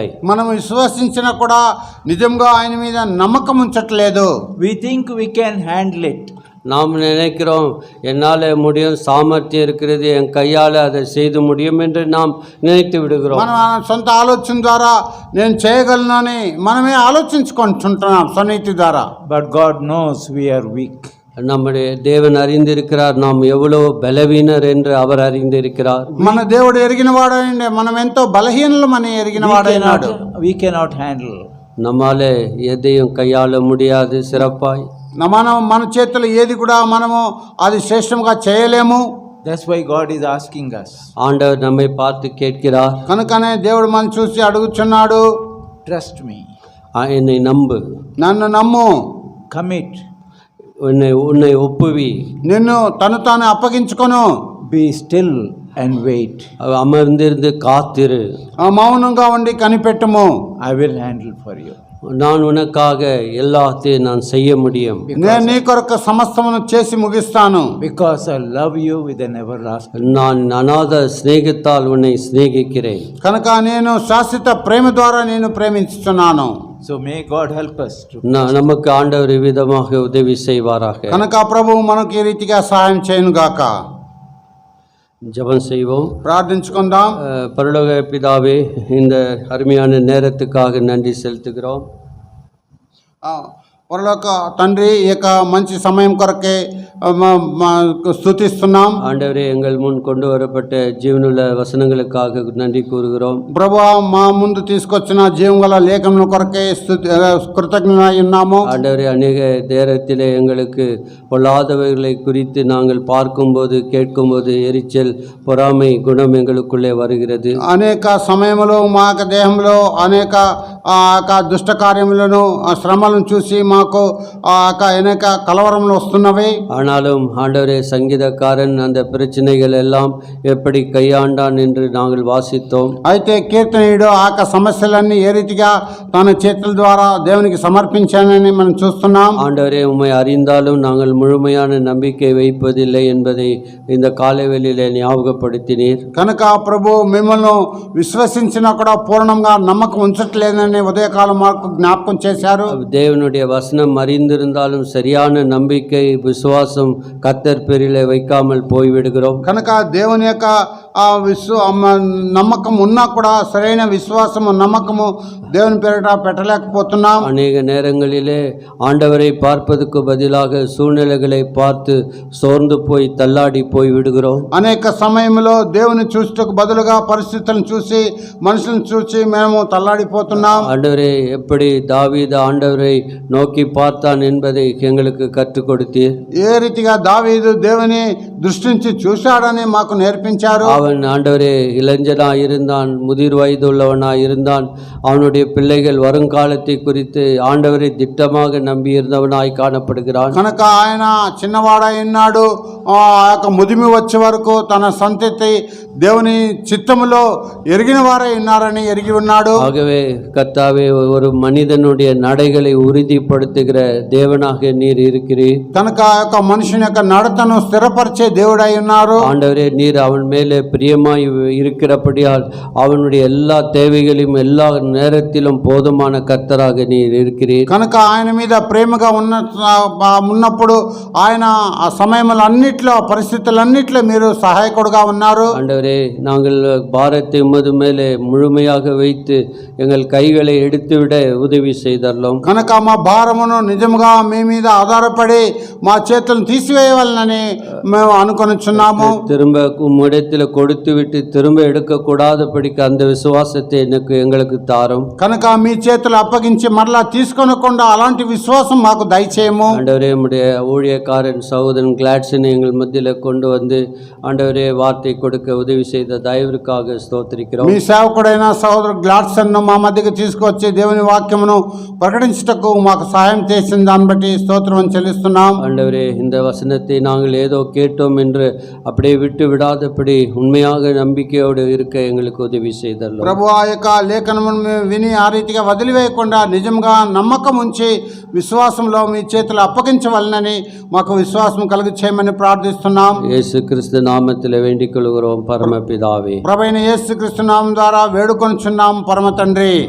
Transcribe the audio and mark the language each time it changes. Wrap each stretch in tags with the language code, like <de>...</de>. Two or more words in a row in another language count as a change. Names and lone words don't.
<te>మనం విశ్వసించినా కూడా నిజంగా ఆయన మీద నమ్మకం ఉంచట్లేదు.</te> <en>We think we can handle it.</en> <ta>நாம் நினைக்கிறோம் என்னால் முடியும், சாமர்த்தியம் இருக்கிறது, என் கையால் அதை செய்து முடியும் என்று நாம் நினைத்து விடுகிறோம்.</ta> <te>మన సొంత ఆలోచన ద్వారా నేను చేయగలనని మనమే ఆలోచించుకుంటున్నాం స్వనీతి ద్వారా.</te> <en>But God knows we are weak.</en> <ta>நம்முடைய தேவன் அறிந்திருக்கிறார் நாம் எவ்வளவு பலவீனர் என்று அவர் அறிந்திருக்கிறார்.</ta> <te>మన దేవుడు ఎరిగిన వాడైండే మనం ఎంతో బలహీనమని ఎరిగిన వాడైనాడు.</te> <en>We cannot handle.</en> <ta>நம்மாலே எதையும் கையாள முடியாது சிறப்பாய்.</ta> <te>మన చేతులు ఏది కూడా మనము అది శ్రేష్టంగా చేయలేము.</te> <en>That's why God is asking us.</en> <ta>ஆண்டவர் நம்மை பார்த்து கேட்கிறார்.</ta> <te>కనుకనే దేవుడు మనం చూసి అడుగుచున్నాడు,</te> <en>Trust me.</en> <ta>என்னை நம்பு,</ta> <te>నన్ను నమ్ము,</te> <en>Commit.</en> <ta>உன்னை ஒப்புவி,</ta> <te>నిన్ను తాను అప్పగించుకొను,</te> <en>Be still and wait.</en> <ta>அமர்ந்திருந்து காத்திரு,</ta> <te>మౌనంగా ఉండి కనిపెట్టుము,</te> <en>I will handle for you.</en> <ta>நான் உனக்காக எல்லாத்தையும் நான் செய்ய முடியும்.</ta> <te>నేను నీ కొరకు సమస్తమును చేసి ముగిస్తాను.</te> <en>Because I love you with an everlasting.</en> <ta>நான் அநாத சிநேகத்தால் உன்னை சிநேகிக்கிறேன்.</ta> <te>కనుక నేను శాశ్వత ప్రేమ ద్వారా నేను ప్రేమించుతున్నాను.</te> <en>So may God help us to.</en> <ta>நமக்கு ஆண்டவர் விதமாக உதவி செய்வாராக.</ta> <te>కనుక ప్రభువు మనకు ఈ రీతిగా సహాయం చేయను గాక.</te> <ta>ஜெபம் செய்வோம்.</ta> <te>ప్రార్థించుకుందాం.</te> <ta>பரலோக பிதாவே, இந்த அருமையான நேரத்துக்காக நன்றி செலுத்துகிறோம்.</ta> <te>పరలోక తండ్రి, ఈ యొక్క మంచి సమయం కొరకే స్తుతిస్తున్నాం.</te> <ta>ஆண்டவரே, எங்கள் முன் கொண்டு வரப்பட்ட ஜீவனுள்ள வசனங்களுக்காக நன்றி கூறுகிறோம்.</ta> <te>ప్రభువా, మా ముందు తీసుకొచ్చిన జీవం గల లేఖనం కొరకే కృతజ్ఞులై ఉన్నాము.</te> <ta>ஆண்டவரே, அநேக நேரத்திலே எங்களுக்கு பொல்லாதவைகளை குறித்து நாங்கள் பார்க்கும்போது கேட்கும்போது எரிச்சல் பொறாமை குணம் எங்களுக்குள்ளே வருகிறது.</ta> <te>అనేక సమయంలో మా యొక్క దేహంలో అనేక దుష్ట కార్యములను శ్రమలను చూసి మాకు అనేక కలవరములు వస్తున్నవి.</te> <ta>ஆனாலும் ஆண்டவரே, சங்கீதக்காரன் அந்த பிரச்சனைகள் எல்லாம் எப்படி கையாண்டான் என்று நாங்கள் வாசித்தோம்.</ta> <te>అయితే కీర్తనీయుడు ఆ సమస్యలన్నీ ఏ రీతిగా తన చేతుల ద్వారా దేవునికి సమర్పించానని మనం చూస్తున్నాం.</te> <ta>ஆண்டவரே, உம்மை அறிந்தாலும் நாங்கள் முழுமையான நம்பிக்கை வைப்பதில்லை என்பதை இந்த காலைவெளியிலே ஞாபகப்படுத்தினீர்.</ta> <te>కనుక ప్రభు మిమ్మల్ని విశ్వసించినా కూడా పూర్ణంగా నమ్మకం ఉంచట్లేదని ఉదయకాలం మాకు జ్ఞాపకం చేశారు.</te> <ta>தேவனுடைய வசனம் அறிந்திருந்தாலும் சரியான நம்பிக்கை விசுவாசம் கர்த்தர் பேரிலே வைக்காமல் போய்விடுகிறோம்.</ta> <te>కనుక దేవుని యొక్క నమ్మకం ఉన్నా కూడా సరైన విశ్వాసము నమ్మకము దేవుని పేరిట పెట్టలేకపోతున్నాం.</te> <ta>அநேக நேரங்களிலே ஆண்டவரை பார்ப்பதற்கு பதிலாக சூழ்நிலைகளை பார்த்து சோர்ந்து போய் தள்ளாடி போய் விடுகிறோம்.</ta> <te>అనేక సమయంలో దేవుని చూసుటకు బదులుగా పరిస్థితులను చూసి మనుషులను చూసి మేము తల్లాడిపోతున్నాం.</te> <ta>ஆண்டவரே, எப்படி தாவீது ஆண்டவரை நோக்கி பார்த்தான் என்பதை எங்களுக்கு கற்றுக் கொடுத்தீர்.</ta> <te>ఏ రీతిగా దావీదు దేవుని దృష్టించి చూశాడని మాకు నేర్పించారు.</te> <ta>அவன் ஆண்டவரே இளைஞனா இருந்தான், முதிர் வயதுள்ளவனா இருந்தான். அவனுடைய பிள்ளைகள் வருங்காலத்தை குறித்து ஆண்டவரை திட்டமாக நம்பி இருந்தவனாய் காணப்படுகிறான்.</ta> <te>కనుక ఆయన చిన్నవాడై ఉన్నాడు. ఆ యొక్క ముదిమి వచ్చే వరకు తన సంతతి దేవుని చిత్తములో ఎరిగిన వారై ఉన్నారని ఎరిగి ఉన్నాడు.</te> <ta>ஆகவே கர்த்தாவே, ஒரு மனிதனுடைய நடைகளை உறுதிப்படுத்துகிற தேவனாக நீர் இருக்கிறீர்.</ta> <te>కనుక ఆ యొక్క మనుషుని యొక్క నడతను స్థిరపరిచే దేవుడై ఉన్నారు.</te> <ta>ஆண்டவரே, நீர் அவன் மேலே பிரியமாய் இருக்கிறபடியால் அவனுடைய எல்லா தேவைகளையும் எல்லா நேரத்திலும் போதுமான கர்த்தராக நீர் இருக்கிறீர்.</ta> <te>కనుక ఆయన మీద ప్రేమగా ఉన్నప్పుడు ఆయన ఆ సమయములన్నిట్లో పరిస్థితులన్నిట్లో మీరు సహాయకుడుగా ఉన్నారు.</te> <ta>ஆண்டவரே, நாங்கள் பாரத்தை உமது மேலே முழுமையாக வைத்து எங்கள் கைகளை எடுத்துவிட உதவி செய்தரலாம்.</ta> <te>కనుక మా భారమును నిజముగా మీ మీద ఆధారపడి మా చేతులను తీసివేయవాలని మేము అనుకొనిచున్నాము.</te> <ta>திரும்ப உம்மிடத்தில் கொடுத்து விட்டு திரும்ப எடுக்கக்கூடாதபடிக்கு அந்த விசுவாசத்தை எங்களுக்கு தாரும்.</ta> <te>కనుక మీ చేతులు అప్పగించి మరలా తీసుకొనకుండా అలాంటి విశ్వాసం మాకు దయచేయము.</te> <ta>ஆண்டவரே, உம்முடைய ஊழியக்காரன் சகோதரன் கிளாட்சனை எங்கள் மத்தியில் கொண்டு வந்து ஆண்டவரே வார்த்தை கொடுக்க உதவி செய்த தயவிற்காக ஸ்தோத்திரிக்கிறோம்.</ta> <te>మీ సేవకుడైన సహోదరు గ్లాడ్సన్ను మా మధ్యకి తీసుకొచ్చి దేవుని వాక్యమును ప్రకటించుటకు మాకు సహాయం చేసిన దాన్ని బట్టి స్తోత్రం చెల్లిస్తున్నాం.</te> <ta>ஆண்டவரே, இந்த வசனத்தை நாங்கள் ஏதோ கேட்டோம் என்று அப்படியே விட்டு விடாதபடி உண்மையாக நம்பிக்கையோடு இருக்க எங்களுக்கு உதவி செய்தரலாம்.</ta> <te>ప్రభు ఆ యొక్క లేఖనమును మేము విని ఆ రీతిగా వదిలివేయకుండా నిజంగా నమ్మకం ఉంచి విశ్వాసంలో మీ చేతులు అప్పగించవలనని మాకు విశ్వాసం కలుగు చేయమని ప్రార్థిస్తున్నాం.</te> <ta>இயேசு கிறிஸ்து நாமத்தில் வேண்டிக் கொள்கிறோம் பரமபிதாவே.</ta> <te>ప్రభువైన యేసుక్రీస్తు నామం ద్వారా వేడుకొనుచున్నాం పరమ తండ్రి.</te>